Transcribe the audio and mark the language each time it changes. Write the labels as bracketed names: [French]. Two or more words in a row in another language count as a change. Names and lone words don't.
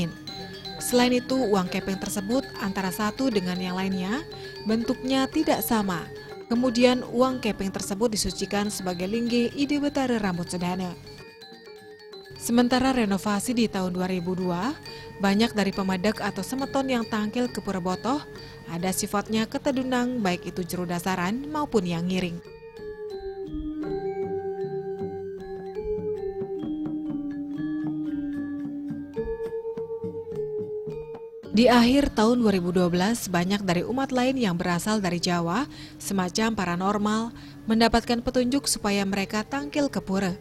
[Indonesian] Selain itu, uang kepeng tersebut antara satu dengan yang lainnya bentuknya tidak sama. Kemudian uang kepeng tersebut disucikan sebagai lingge Ide Batare Rambut Sedana. Sementara renovasi di tahun 2002, banyak dari pemedak atau semeton yang tangkil ke Pura Botoh ada sifatnya ketedunang baik itu jero dasaran maupun yang ngiring. Di akhir tahun 2012, banyak dari umat lain yang berasal dari Jawa, semacam paranormal, mendapatkan petunjuk supaya mereka tangkil ke pura.